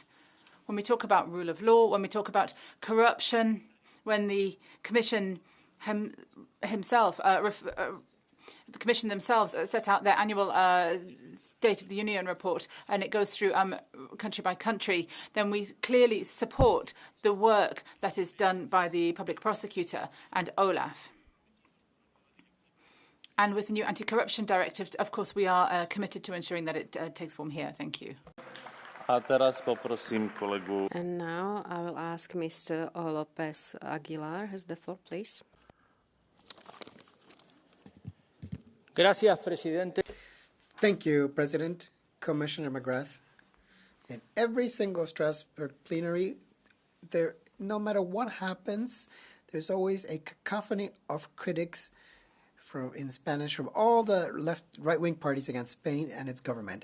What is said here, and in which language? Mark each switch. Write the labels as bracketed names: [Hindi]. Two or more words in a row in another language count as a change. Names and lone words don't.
[English] When we talk about rule of law, when we talk about corruption, when the Commission the Commission themselves set out their annual State of the Union report, and it goes through country by country, then we clearly support the work that is done by the public prosecutor and OLAF. And with the new anti-corruption directive, of course, we are committed to ensuring that it takes form here. Thank you. [Slovak] A teraz poprosím kolegu. [English] And now I will ask Mr. López Aguilar has the floor, please. [Spanish] Gracias, Presidente. [English] Thank you, President. Commissioner McGrath. In every single Strasbourg plenary, no matter what happens, there's always a cacophony of critics in Spanish from all the right-wing parties against Spain and its government.